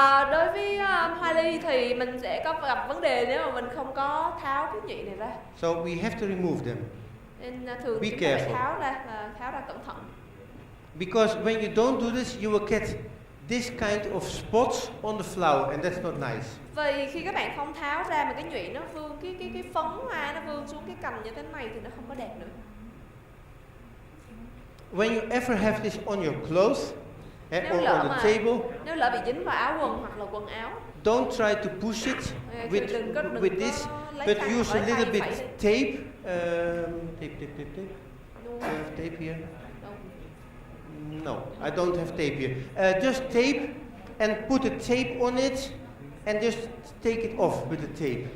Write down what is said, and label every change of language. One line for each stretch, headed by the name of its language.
Vietnamese: Đối với hoa ly thì mình sẽ có gặp vấn đề nếu mà mình không có tháo cái nhụy này ra.
English: So we have to remove them.
Vietnamese: Nên thường
English: Be
Vietnamese: chúng ta phải
English: careful.
Vietnamese: tháo ra cẩn thận.
English: Because when you don't do this, you will get this kind of spots on the flower, and that's not nice.
Vietnamese: Vì khi các bạn không tháo ra mà cái nhụy nó vương cái phấn hoa nó vương xuống cái cành như thế này thì nó không có đẹp nữa.
English: When you ever have this on your clothes or on the table,
Vietnamese: nếu lỡ bị dính vào áo quần hoặc là quần áo,
English: don't try to push it with this, but use a little bit tape. Tape. Do you have tape here? No, I don't have tape here. Just tape and put a tape on it and just take it off with the tape.